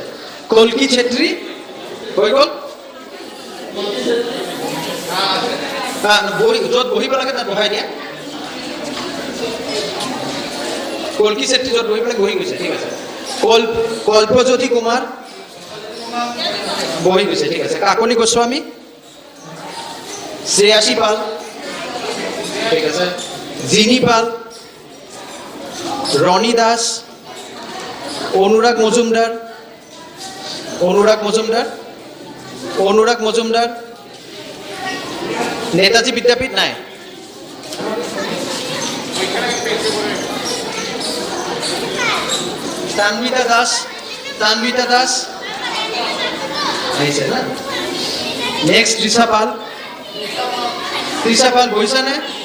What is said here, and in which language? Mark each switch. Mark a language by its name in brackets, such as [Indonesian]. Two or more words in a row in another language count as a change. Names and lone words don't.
[Assamese] কল্কি ছেত্ৰী হৈ গ'ল, য'ত বহিব লাগে তাত বহাই দিয়া। কল্কি ছেত্ৰী য'ত বহিব লাগে বহি গৈছে, ঠিক আছে। কল্পজ্যোতি কুমাৰ বহি গৈছে, ঠিক আছে। কাকনি গোস্বামী, শ্ৰেয়াসী পাল, ঠিক আছে। জিনি পাল, রনি দাস, অনুরাগ মজুমদার, নেতাজি বিদ্যাপীঠ নাই। তানবিতা দাস আহিছে না? নেক্সট তৃষা পাল বহিছে নে?